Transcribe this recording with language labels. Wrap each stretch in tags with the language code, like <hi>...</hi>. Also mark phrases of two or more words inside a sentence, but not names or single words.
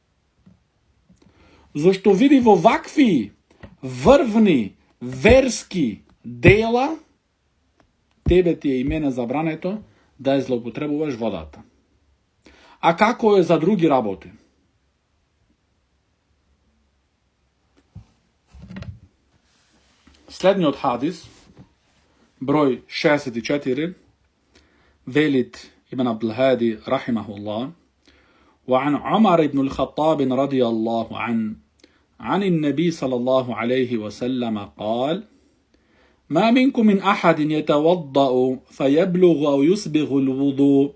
<mk>Зошто види во вакви врвни верски дела, тебе ти е и мене забрането да ја злоупотребуваш водата. А како е за други работи? Следниот хадис, број 64, велит</mk> <ar>ابن عبد الهادي رحمه الله: وعن عمر بن الخطاب رضي الله عنه عن النبي صلى الله عليه وسلم قال: ما منكم من أحد يتوضأ فيبلغ أو يسبغ الوضوء</ar>